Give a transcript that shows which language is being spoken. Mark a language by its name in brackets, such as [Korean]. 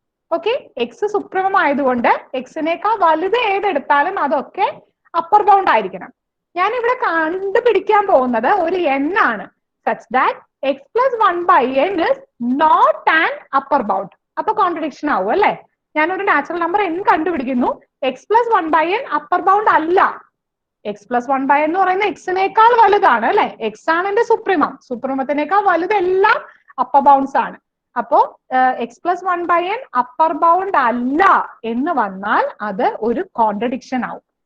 [Malayalam] Okay, X supremum ആയതുകൊണ്ട് എക്സിനേക്കാൾ വലുത് ഏതെടുത്താലും അതൊക്കെ അപ്പർ ബൗണ്ട് ആയിരിക്കണം. ഞാൻ ഇവിടെ കണ്ടുപിടിക്കാൻ പോകുന്നത് ഒരു n ആണ്. [English] such that x plus 1/n is not an upper bound. [Malayalam] അപ്പൊ കോൺട്രഡിക്ഷൻ ആവും അല്ലെ. ഞാനൊരു നാച്ചുറൽ നമ്പർ n കണ്ടുപിടിക്കുന്നു, x plus 1/n upper bound അല്ല. x plus 1/n എന്ന് പറയുന്നത് എക്സിനേക്കാൾ വലുതാണ് അല്ലെ. എക്സ് ആണ് എന്റെ സുപ്രീമത്തിനേക്കാൾ വലുതെല്ലാം അപ്പർ ബൗണ്ട്സ് ആണ്. അപ്പോ X plus 1/n upper bound അല്ല എന്ന് വന്നാൽ അത് ഒരു കോൺട്രഡിക്ഷൻ ആവും.